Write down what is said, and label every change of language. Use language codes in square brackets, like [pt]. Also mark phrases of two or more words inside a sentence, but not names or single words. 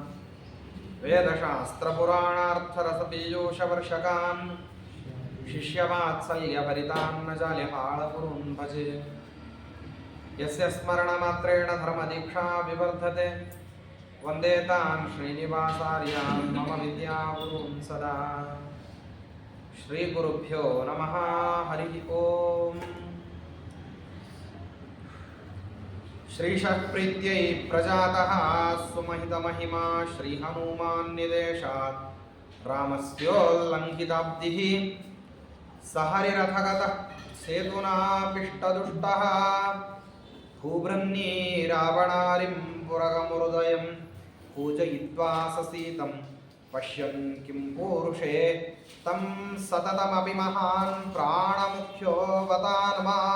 [sa] ವೇದಶಾಸ್ತ್ರಪುರಾಣಾರ್ಥರಸಪೀಯೂಷವರ್ಷಕಾನ್ ಶಿಷ್ಯವಾತ್ಸಲ್ಯಭರಿತಾನ್ ನ ಜಾಲಿಹಾಳಗುರುನ್ ಭಜೆ. ಯಸ್ಯ ಸ್ಮರಣಮಾತ್ರೇಣ ಧರ್ಮದೀಕ್ಷಾ ವಿವರ್ಧತೆ ವಂದೇ ತಾನ್ ಶ್ರೀನಿವಾಸಾರ್ಯಾನ್ ಮಮ ವಿದ್ಯಾಗುರುನ್ ಸದಾ. ಶ್ರೀ ಗುರುಭ್ಯೋ ನಮಃ. ಹರಿ ಓಂ. ಶ್ರೀಶಃ ಪ್ರೀತ್ಯೈ ಪ್ರಜಾತಃ ಸುಮಹಿತಮಹಿಮಾ ಶ್ರೀ ಹನುಮಾನ್ ನಿದೇಶಾತ್ ರಾಮಸ್ಯೋಲ್ಲಂಘಿತಾಬ್ಧಿಃ ಸಹರಿರಥಗತಃ ಸೇತುನಾಪಿಷ್ಟದುಷ್ಟಃ ಭೂಭೃನ್ನೀ ರಾವಣಾರಿಂ ಪುರಗಮೃದಯಂ ಪೂಜಯಿತ್ವಾ ಸಸೀತಂ ಪಶ್ಯನ್ ಕಿಂ ಪೂರುಷೇ ತಂ ಸತತಮಪಿ ಮಹಾನ್ ಪ್ರಾಣಮುಖ್ಯೋ ವದಾನ್ಮಾ.